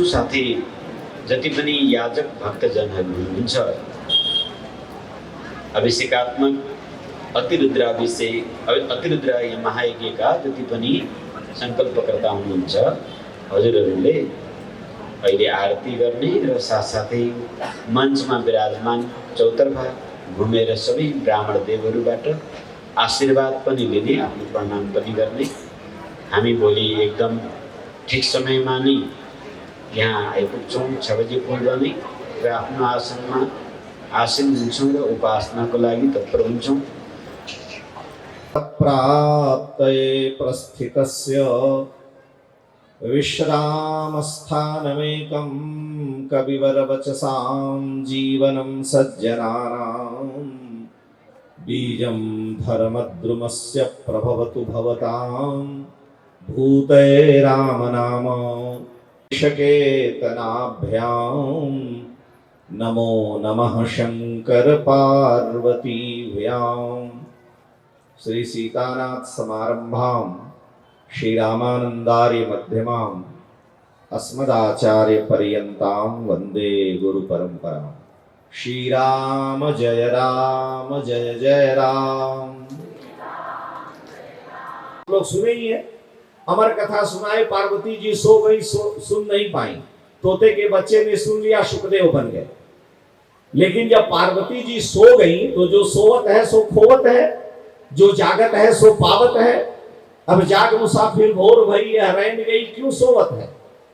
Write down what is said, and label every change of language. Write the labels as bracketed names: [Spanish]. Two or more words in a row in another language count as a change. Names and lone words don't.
[Nepali] साथै जति पनि याजक भक्तजनहरू हुनुहुन्छ, अभिषेकात्मक अतिरुद्राभिषेक, अतिरुद्र महायज्ञका जति पनि सङ्कल्पकर्ता हुनुहुन्छ, हजुरहरूले अहिले आरती गर्ने र साथसाथै मञ्चमा विराजमान चौतर्फा घुमेर सबै ब्राह्मण देवहरूबाट आशीर्वाद पनि लिने, आफ्नो प्रणाम पनि गर्ने। हामी भोलि एकदम ठिक समयमा नै यहाँ आइपुग्छौँ, 6 बजे पूर्व नै, र आफ्नो आसनमा आसीन हुन्छौँ र उपासनाको लागि तत्पर हुन्छौँ। [Sanskrit] प्राप्तये प्रस्थितस्य विश्रामस्थानमेकं कविवरवचसां जीवनं सज्जनानां बीजं धर्मद्रुमस्य प्रभवतु भवतां भूते रामनाम केतनाभ्यां नमो नमः शंकर पार्वतीभ्यां। श्री सीतानाथ समारंभां श्री रामानंदार्य मध्यमां अस्मदाचार्य पर्यन्तां वंदे गुरु परंपरां। श्री राम जय जय राम। [Hindi] लोग सुने ही है, अमर कथा सुनाए, पार्वती जी सो गई, सुन नहीं पाई, तोते के बच्चे ने सुन लिया, सुखदेव बन गए। लेकिन जब पार्वती जी सो गई तो जो सोवत है सो खोवत है, जो जागत है सो पावत है। अब जाग मुसाफिर भोर भई, यह रैन गई क्यों सोवत है।